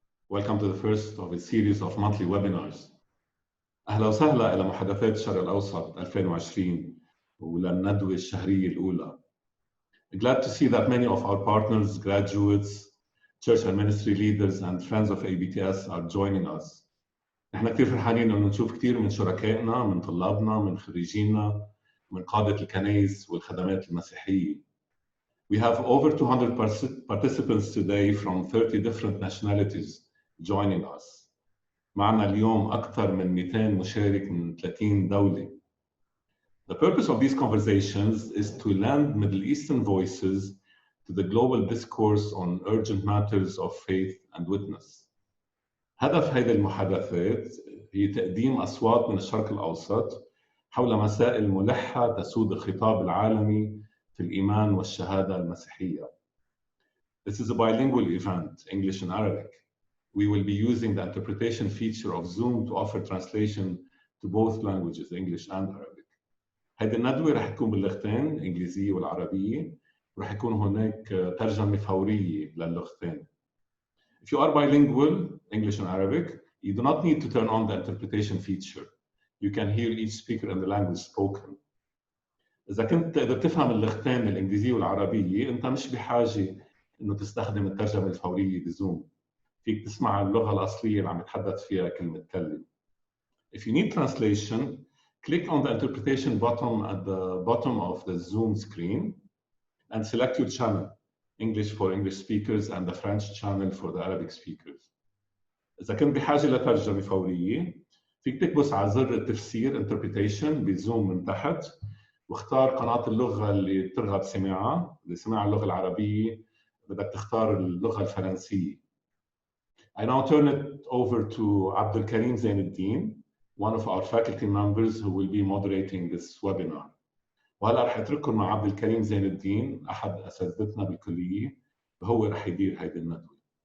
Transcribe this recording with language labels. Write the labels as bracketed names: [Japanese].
[English] welcome to the first of a series of monthly webinars. [Arabic] أهلا وسهلا إلى محادثات الشرق الأوسط 2020 وللندوة الشهرية الأولى. [English] Glad to see that many of our partners, graduates, church and ministry leaders and friends of ABTS are joining us. [Arabic] نحن كثير فرحانين إنه نشوف كثير من شركائنا، من طلابنا، من خريجينا، من قادة الكنائس والخدمات المسيحية. [English] We have over 200 participants today from 30 different nationalities joining us. [Arabic] معنا اليوم أكثر من 200 مشارك من 30 دولة. [English] The purpose of these conversations is to lend Middle Eastern voices to the global discourse on urgent matters of faith and witness. [Arabic] هدف هذه المحادثات هي تقديم أصوات من الشرق الأوسط حول مسائل ملحة تسود الخطاب العالمي في الإيمان والشهادة المسيحية. [English] This is a bilingual event, English and Arabic. We will be using the interpretation feature of Zoom to offer translation to both languages, English and Arabic. [Arabic] هذه الندوة رح تكون باللغتين الإنجليزية والعربية، ورح يكون هناك ترجمة فورية للغتين. [English] If you are bilingual, English and Arabic, you do not need to turn on the interpretation feature. You can hear each speaker in the language spoken. [Arabic] إذا كنت تقدر تفهم اللغتين الإنجليزية والعربية، أنت مش بحاجة إنه تستخدم الترجمة الفورية بزوم. فيك تسمع اللغة الأصلية اللي عم يتحدث فيها كل متكلم. [English] If you need translation, click on the interpretation button at the bottom of the Zoom screen and select your channel, English for English speakers and the French channel for the Arabic speakers. [Arabic] إذا كنت بحاجة لترجمة فورية، فيك تكبس على زر التفسير interpretation بزوم من تحت واختار قناة اللغة اللي ترغب سماعها. إذا سماع اللغة العربية بدك تختار اللغة الفرنسية. [English] I now turn it over to Abdul Karim Zainuddin, one of our faculty members who will be moderating this webinar. [Arabic] وهلا رح اترككم مع عبد الكريم زين الدين احد اساتذتنا بالكليه وهو رح يدير هيدي الندوه.